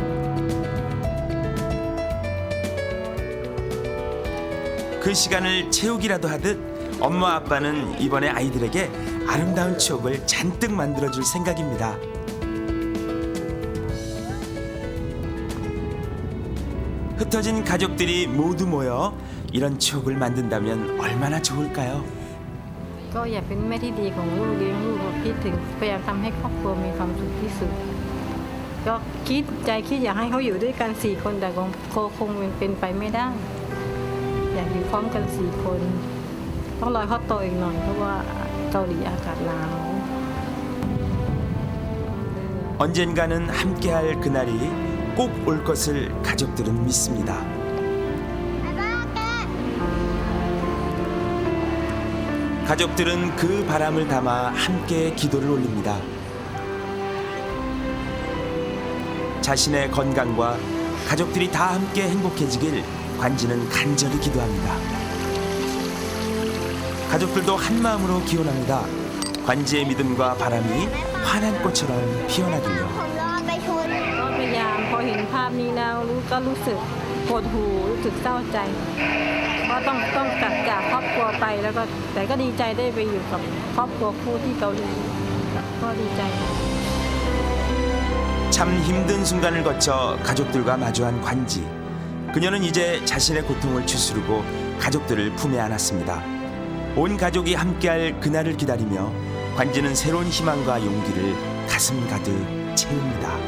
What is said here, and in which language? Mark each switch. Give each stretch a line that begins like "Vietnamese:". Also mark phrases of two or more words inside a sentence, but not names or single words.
Korean: 그 시간을 채우기라도 하듯 엄마 아빠는 이번에 아이들에게 아름다운 추억을 잔뜩 만들어줄 생각입니다. 흩어진 가족들이 모두 모여 이런 추억을 만든다면 얼마나 좋을까요?
Thai: ก็อยากเป็นแม่ที่ดีของลูกเลี้ยงลูกคิดถึงพยายามทำให้ครอบครัวมีความสุขที่สุดก็คิดอยากให้เขาอยู่ด้วยกัน4 คนแต่คงเป็นไปไม่ได้ อยากอยู่พร้อมกัน4 คนต้องรอเขาโตอีกหน่อยเพราะว่าเกาหลีอากาศหนาว
Korean: 언젠가는 함께할 그날이 꼭 올 것을 가족들은 믿습니다. 가족들은 그 바람을 담아 함께 기도를 올립니다. 자신의 건강과 가족들이 다 함께 행복해지길 관지는 간절히 기도합니다. 가족들도 한마음으로 기원합니다. 관지의 믿음과 바람이 환한 꽃처럼 피어나길요.
Thai: ก็พยายามพอเห็นภาพนี้แล้วก็รู้สึกปวดหูรู้สึกเศร้าใจว่าต้องกลับจากครอบครัวไปแล้วก็แต่ก็ดีใจได้ไปอยู่กับครอบครัวคู่ที่เกาหลีก็ดีใจ
Korean: 참 힘든 순간을 거쳐 가족들과 마주한 관지. 그녀는 이제 자신의 고통을 추스르고 가족들을 품에 안았습니다. 온 가족이 함께할 그날을 기다리며 관지는 새로운 희망과 용기를 가슴 가득 채웁니다.